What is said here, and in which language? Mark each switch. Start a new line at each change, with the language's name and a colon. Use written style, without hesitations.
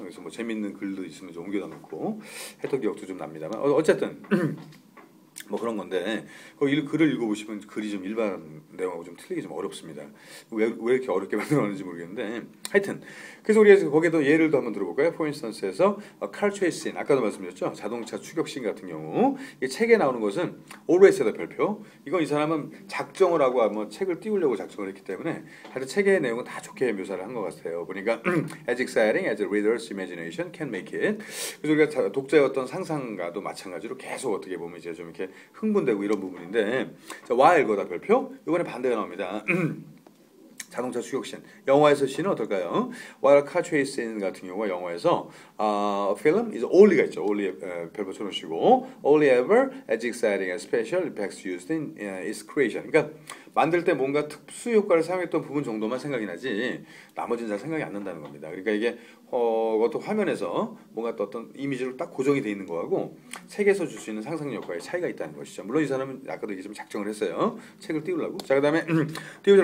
Korean: 그래서 재밌는 글도 있으면 좀 옮겨다 놓고 했던 기억도 좀 납니다만 어쨌든. 그런 건데 글을 읽어보시면 글이 좀 일반 내용하고 좀 틀리기 좀 어렵습니다. 왜 이렇게 어렵게 만들어놨는지 모르겠는데 하여튼 그래서 우리가 거기에도 예를 더 한번 들어볼까요?
English: For instance에서 car chase scene
Korean: 아까도 말씀드렸죠. 자동차 추격신 같은 경우 이 책에 나오는 것은 always에다 별표. 이건 이 사람은 작정을 하고 책을 띄우려고 작정을 했기 때문에 하여튼 책의 내용은 다 좋게 묘사를 한 것 같아요. 보니까
English: as exciting as a reader's imagination can make it.
Korean: 그래서 우리가 독자의 어떤 상상과도 마찬가지로 계속 어떻게 보면 이제 좀 이렇게 흥분되고 이런 부분인데 자, while 거다 별표 이번에 반대가 나옵니다. 자동차 추격신 영화에서 씬은 어떨까요?
English: While car chase scene
Korean: 같은 경우가 영화에서
English: film is only가 있죠. only
Korean: 별표 쳐놓으시고
English: only ever as exciting as special effects used in its creation.
Korean: 그러니까 만들 때 뭔가 특수 효과를 사용했던 부분 정도만 생각이 나지 나머지는 잘 생각이 안 난다는 겁니다. 그러니까 이게 어떤 화면에서 뭔가 또 어떤 이미지로 딱 고정이 돼 있는 거하고 책에서 줄 수 있는 상상 효과의 차이가 있다는 것이죠. 물론 이 사람은 아까도 얘기했지만 작정을 했어요. 책을 띄우려고. 자, 그다음에 띄우죠.